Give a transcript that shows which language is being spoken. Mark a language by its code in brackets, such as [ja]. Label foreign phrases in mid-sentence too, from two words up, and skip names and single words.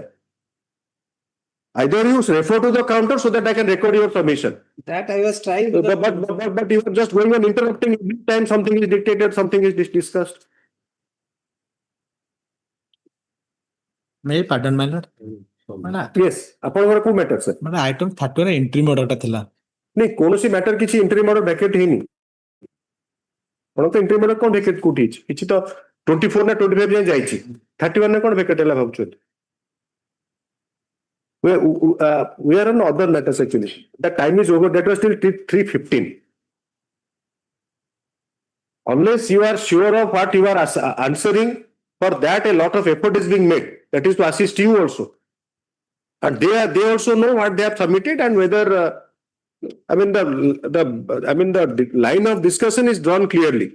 [en] Either you refer to the counter so that I can record your submission. That I was trying. But you are just going on interrupting every time something is dictated, something is discussed. May I pardon, my lord? Yes. [or] ଆପଣଙ୍କର କୋଉ ମ୍ୟାଟର sir? ମାନେ ଆଇଟମ 31 [en] entry murderta [or] ଥିଲା। नहीं କୌଣସି ମ୍ୟାଟର କିଛି [en] entry murder vacate [or] ହେଇନି। ଆପଣ ତ [en] entry murder [or] କଣ ଭ୍ୟାକେଟ କୋଉଠି ହେଇଛି? କିଛି ତ 24 ନା 25 ଯାଏ ଯାଇଛି। 31 ରେ କଣ ଭ୍ୟାକେଟ ହେଲା ଭାବୁଛନ୍ତି? [en] We are on other matters actually. The time is over. That was till 3:15. Unless you are sure of what you are answering, for that a lot of effort is being made. That is to assist you also. And they also know what they have submitted and whether the line of discussion is drawn clearly.